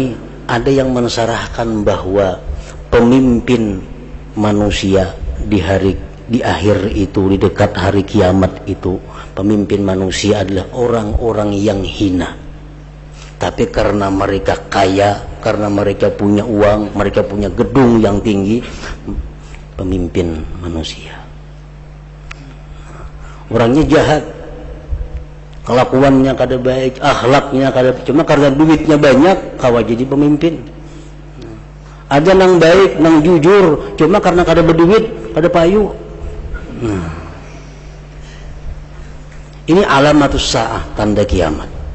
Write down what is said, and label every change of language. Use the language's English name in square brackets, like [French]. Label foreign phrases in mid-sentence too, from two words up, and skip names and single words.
[Indonesian] Ada yang mensyarahkan bahwa pemimpin manusia di akhir itu, di dekat hari kiamat itu, pemimpin manusia adalah orang-orang yang hina. Tapi karena mereka kaya, karena mereka punya uang, mereka punya gedung yang tinggi, pemimpin manusia. [Banjar] Orangnya jahat, kelakuannya kada baik, akhlaknya kada, cuma karena duitnya banyak kawa jadi pemimpin. Ada nang baik, nang jujur, cuma karena kada berduit, kada payu. [Indonesian] Nah, ini [Arabic] علامة الساعة, [Indonesian] tanda kiamat.